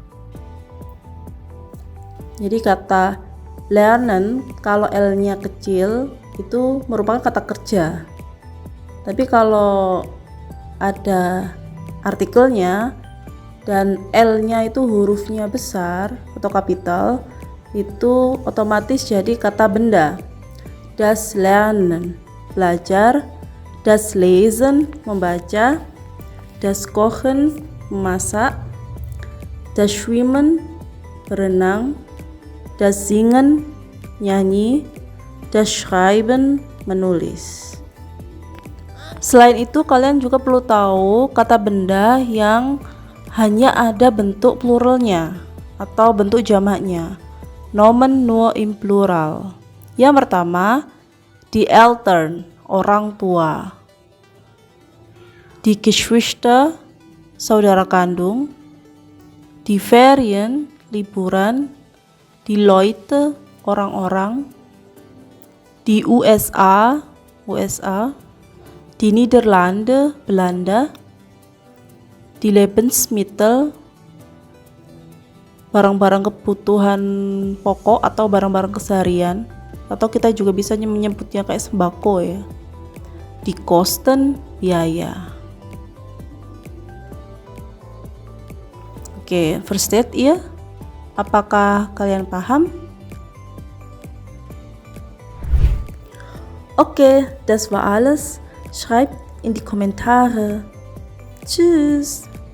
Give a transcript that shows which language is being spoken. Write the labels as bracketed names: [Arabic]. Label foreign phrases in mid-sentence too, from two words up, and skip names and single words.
[Indonesian] Jadi kata lernen kalau L-nya kecil itu merupakan kata kerja. Tapi kalau ada artikelnya dan L-nya itu hurufnya besar atau kapital, itu otomatis jadi kata benda. [German] Das Lernen, belajar. Das Lesen, membaca. Das Kochen, memasak. Das Schwimmen, berenang. Das Singen, nyanyi. Das Schreiben, [Indonesian] menulis. Selain itu, kalian juga perlu tahu kata benda yang hanya ada bentuk pluralnya atau bentuk jamaknya. [German] Nomen nur im plural. [Indonesian] Yang pertama, [German] die Eltern, [Indonesian] orang tua. [German] Die Geschwister, [Indonesian] saudara kandung. [German] Die Ferien, liburan. Die Leute, [Indonesian] orang-orang. [German] Die USA, die Niederlande, Belanda. Die Lebensmittel, [Indonesian] barang-barang kebutuhan pokok atau barang-barang keseharian, atau kita juga bisa menyebutnya kayak sembako ya. [German] Die Kosten, [Indonesian] biaya. Oke, [German] versteht ihr? [Indonesian] Apakah kalian paham? [German] Okay, das war alles. Schreibt in die Kommentare. Tschüss.